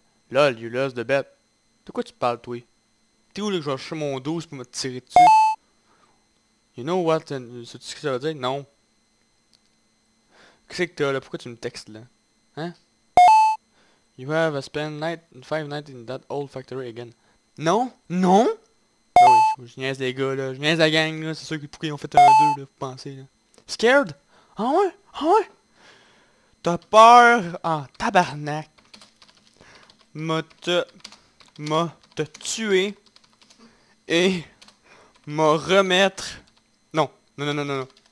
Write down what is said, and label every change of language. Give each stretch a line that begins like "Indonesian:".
French: Lol, you lost the bet. De quoi tu parles, toi? T'es où là que je vais chercher mon 12 pour me tirer dessus? You know what? Sais-tu ce que ça veut dire? Non. Qu'est-ce que t'as là? Pourquoi tu me textes là? Hein?
English: You have spent 5 nights in that old factory again.
French: Non? Non? Ah oui, je niaise les gars là, je niaise la gang là, c'est sûr que pourquoi ils ont fait un 2 là, vous pensez là. Scared? Ah ouais? Ah ouais? T'as peur? Ah, tabarnak. M'a te tuer et m'a remettre... Non, non.